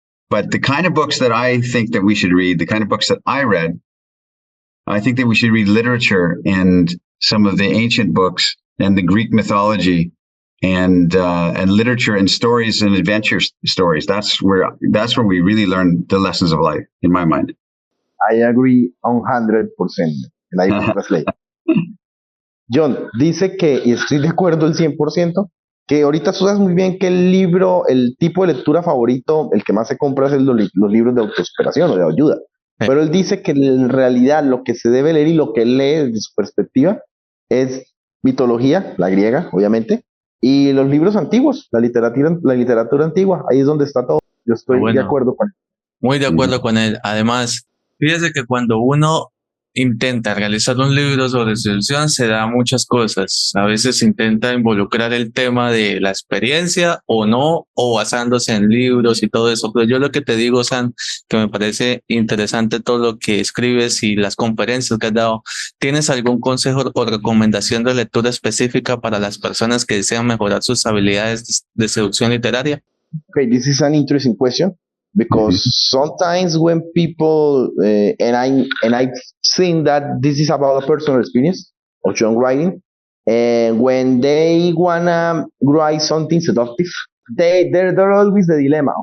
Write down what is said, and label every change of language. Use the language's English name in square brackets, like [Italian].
[English] But the kind of books that I think that we should read, the kind of books that I read, I think that we should read literature and some of the ancient books and the Greek mythology and literature and stories and adventure stories. That's where we really learn the lessons of life, in my mind. I agree 100%. And I translate. [Spanish] Jhon dice que, y estoy de acuerdo el 100%, que ahorita tú sabes muy bien que el libro, el tipo de lectura favorito, el que más se compra es los libros de autosuperación o de ayuda. Pero él dice que en realidad lo que se debe leer y lo que él lee desde su perspectiva es mitología, la griega, obviamente, y los libros antiguos, la literatura antigua. Ahí es donde está todo. Yo estoy de acuerdo con él. Muy de acuerdo con él. Además, fíjese que cuando uno intenta realizar un libro sobre seducción se da muchas cosas. A veces intenta involucrar el tema de la experiencia o no, o basándose en libros y todo eso. Pero yo lo que te digo, San, que me parece interesante todo lo que escribes y las conferencias que has dado. ¿Tienes algún consejo o recomendación de lectura específica para las personas que desean mejorar sus habilidades de seducción literaria? [English] Okay, this is an interesting question. Because sometimes when people and I've seen that this is about a personal experience of Jhon writing, and when they wanna write something seductive, they're always the dilemma.